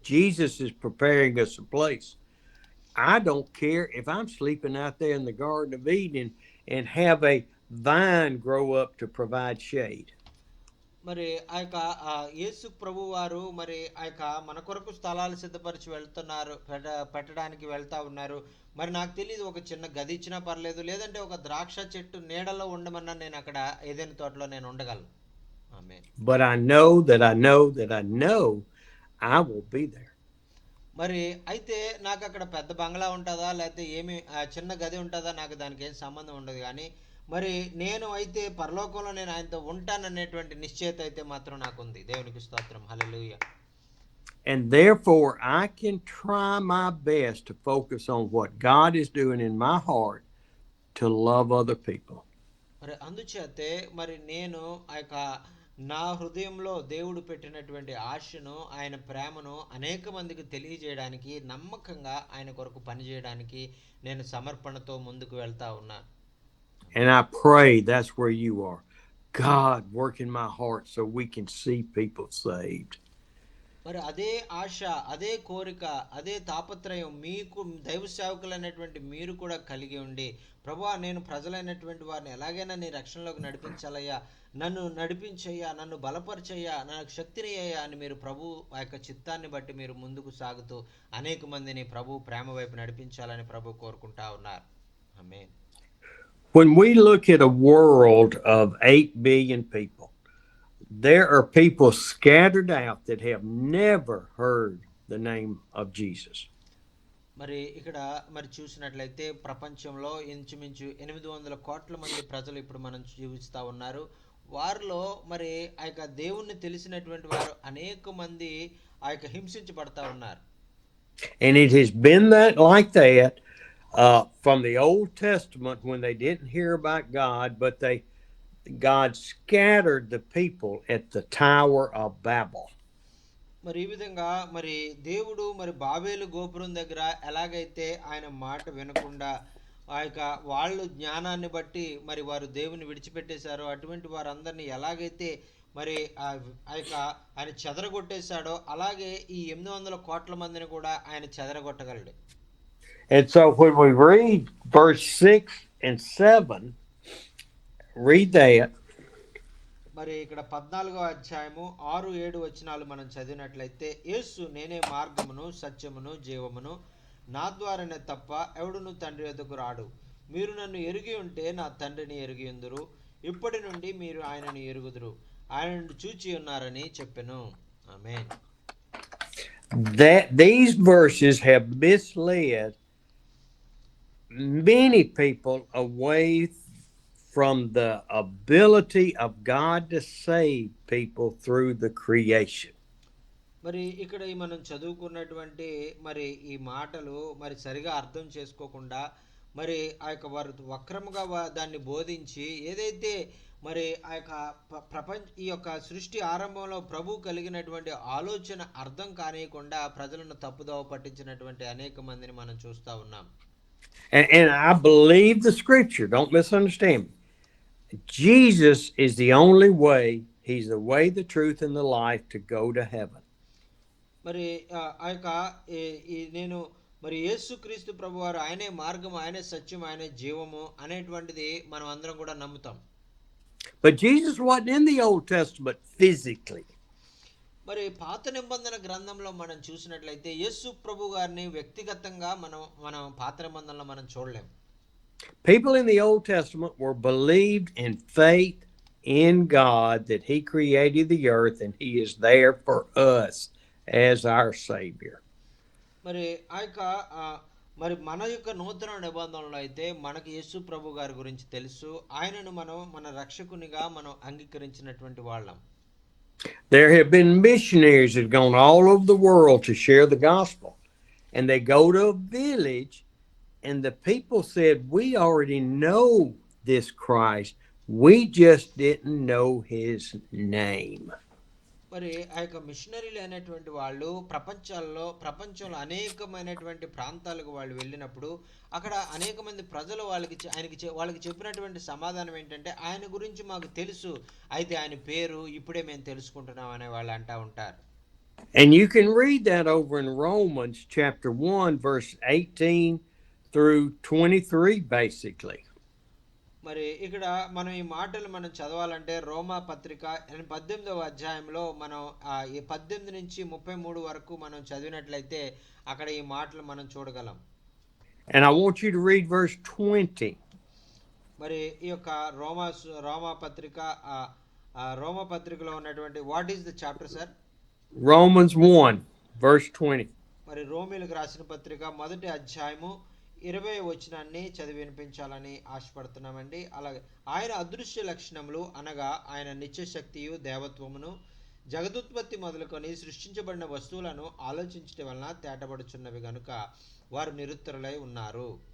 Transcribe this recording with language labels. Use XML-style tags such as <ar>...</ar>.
<en>Jesus is preparing us a place. I don't care if I'm sleeping out there in the Garden of Eden and have a vine grow up to provide shade.</en> <te>మరి యేసు ప్రభు వారు మరి మన కొరకు స్థలాలు సిద్ధపరిచి వెళ్తున్నారు, పెట్టడానికి వెళ్తా ఉన్నారు. మరి నాకు తెలియదు, ఒక చిన్న గది ఇచ్చినా పర్లేదు, లేదంటే ఒక ద్రాక్ష చెట్టు నీడలో ఉండమన్నా నేను అక్కడ ఏదైనా తోటలో నేను ఉండగలను. ఆమేన్.</te> <en>But I know that I know that I know I will be there.</en> <te>మరి అయితే నాకు అక్కడ పెద్ద బంగ్లా ఉంటుందా లేకపోతే ఏమి చిన్న గది ఉంటుందా నాకు దానికి ఏం సంబంధం ఉండదు కానీ మరి నేను అయితే పరలోకంలో నేను ఆయనతో ఉంటాననేటువంటి నిశ్చయత అయితే మాత్రం నాకు ఉంది. దేవునికి స్తోత్రం. హల్లెలూయా.</te> <en>And therefore, I can try my best to focus on what God is doing in my heart to love other people.</en> <te>మరి అందుచేతే మరి నేను ఆ యొక్క నా హృదయంలో దేవుడు పెట్టినటువంటి ఆశను ఆయన ప్రేమను అనేక మందికి తెలియజేయడానికి నమ్మకంగా ఆయన కొరకు పనిచేయడానికి నేను సమర్పణతో ముందుకు వెళ్తా ఉన్నా.</te> <en>And I pray that's where you are. God, work in my heart so we can see people saved.</en> <te>మరి అదే ఆశ, అదే కోరిక, అదే తాపత్రయం మీకు దైవ సేవకులు అనేటువంటి మీరు కూడా కలిగి ఉండి, ప్రభువా నేను ప్రజలైనటువంటి వారిని ఎలాగైనా నీ రక్షణలోకి నడిపించాలయ్యా, నన్ను నడిపించయ్యా, నన్ను బలపరచయ్యా, నాకు శక్తిని అయ్యా అని మీరు ప్రభు ఆ యొక్క చిత్తాన్ని బట్టి మీరు ముందుకు సాగుతూ అనేక మందిని ప్రభు ప్రేమ వైపు నడిపించాలని ప్రభు కోరుకుంటా ఉన్నారు. ఆమేన్.</te> <en>When we look at a world of 8 billion people, there are people scattered out that have never heard the name of Jesus.</en> <te>మరి ఇక్కడ మరి చూసినట్లయితే ప్రపంచంలో ఇంచుమించు 800 కోట్ల మంది ప్రజలు ఇప్పుడు మనం జీవిస్తూ ఉన్నారు. వారిలో మరి ఆ యొక్క దేవుణ్ణి తెలిసినటువంటి వారు అనేక మంది ఆ యొక్క హింసించబడతా ఉన్నారు.</te> <en>And it has been like that from the Old Testament when they didn't hear about God, but God scattered the people at the Tower of Babel.</en> <te>మరి ఈ విధంగా మరి దేవుడు మరి బాబేలు గోపురం దగ్గర ఎలాగైతే ఆయన మాట వినకుండా ఆ యొక్క వాళ్ళు జ్ఞానాన్ని బట్టి మరి వారు దేవుని విడిచిపెట్టేశారో అటువంటి వారందరినీ ఎలాగైతే మరి ఆ యొక్క ఆయన చెదరగొట్టేశాడో అలాగే ఈ 800 కోట్ల మందిని కూడా ఆయన చెదరగొట్టగలడు.</te> <en>And so when we read verse 6 and 7, read that.</en> <te>మరి ఇక్కడ 14వ అధ్యాయము 6-7 వచనాలు మనం చదివినట్లయితే, యేసు నేనే మార్గమును సత్యమును జీవమును, నా ద్వారానే తప్ప ఎవడును తండ్రి వద్దకు రాడు. మీరు నన్ను ఎరిగి ఉంటే నా తండ్రిని ఎరిగి ఉందురు, ఇప్పటి నుండి మీరు ఆయనను ఎరుగుదురు, ఆయనను చూచి ఉన్నారని చెప్పెను. ఆమేన్.</te> <en>That these verses have misled many people away from the ability of God to save people through the creation.</en> <te>మరి ఇక్కడ మనం చదువుకున్నటువంటి మరి ఈ మాటలు మరి సరిగా అర్థం చేసుకోకుండా మరి ఆ యొక్క వారు వక్రముగా దాన్ని బోధించి ఏదైతే మరి ఆ యొక్క ఈ యొక్క సృష్టి ఆరంభంలో ప్రభు కలిగినటువంటి ఆలోచన అర్థం కానియకుండా ప్రజలను తప్పుదోవ పట్టించినటువంటి అనేక మందిని మనం చూస్తూ ఉన్నాం.</te> <en>And I believe the scripture, don't misunderstand me. Jesus is the only way. He's the way, the truth, and the life to go to heaven.</en> <te>మరి ఆ యొక్క నేను మరి యేసుక్రీస్తు ప్రభువారు ఆయనే మార్గము, ఆయనే సత్యం, ఆయనే జీవము అనేటువంటిది మనం అందరం కూడా నమ్ముతాం.</te> <en>But Jesus wasn't in the Old Testament physically.</en> <te>మరి పాత నిబంధన గ్రంథంలో మనం చూసినట్లయితే యేసు ప్రభు గారిని వ్యక్తిగతంగా మనం పాత నిబంధనలో మనం చూడలేం.</te> <en>People in the Old Testament were believed in faith in God that He created the earth and He is there for us as our Savior.</en> <te>మరి ఆ యొక్క మరి మన యొక్క నూతన నిబంధనలో అయితే మనకి యేసు ప్రభు గారి గురించి తెలుసు, ఆయనను మనం మన రక్షకునిగా మనం అంగీకరించినటువంటి వాళ్ళం.</te> <en>There have been missionaries that have gone all over the world to share the gospel, and they go to a village and the people said, we already know this Christ, we just didn't know His name.</en> <te>మరి ఆ యొక్క మిషనరీలు అనేటువంటి వాళ్ళు ప్రపంచంలో అనేకమైనటువంటి ప్రాంతాలకు వాళ్ళు వెళ్ళినప్పుడు అక్కడ అనేక మంది ప్రజలు వాళ్ళకి చెప్పినటువంటి సమాధానం ఏంటంటే, ఆయన గురించి మాకు తెలుసు, అయితే ఆయన పేరు ఇప్పుడే మేము తెలుసుకుంటున్నాం అనే వాళ్ళు అంటా ఉంటారు.</te> <en>And you can read that over in Romans chapter 1 verse 18 through 23 basically.</en> <te>మరి ఇక్కడ మనం ఈ మాటలు మనం చదవాలంటే రోమా పత్రిక 18వ అధ్యాయంలో మనం 18 నుంచి 33 వరకు మనం చదివినట్లయితే అక్కడ ఈ మాటలు మనం చూడగలం.</te> <en>And I want you to read verse 20.</en> <te>మరి ఈ యొక్క రోమా పత్రిక రోమ పత్రికలో ఉన్నటువంటి</te> <en>What is the chapter sir? Romans 1, verse 20.</en> <te>మరి రోమిలకు రాసిన పత్రిక 1వ అధ్యాయము 20వ వచనాన్ని చదివి వినిపించాలని ఆశపడుతున్నామండి. అలాగే ఆయన అదృశ్య లక్షణములు అనగా ఆయన నిత్యశక్తియు దేవత్వమును జగదుత్పత్తి మొదలుకొని సృష్టించబడిన వస్తువులను ఆలోచించడం వలన తేటపడుచున్నవి గనుక వారు నిరుత్తరులై ఉన్నారు.</te>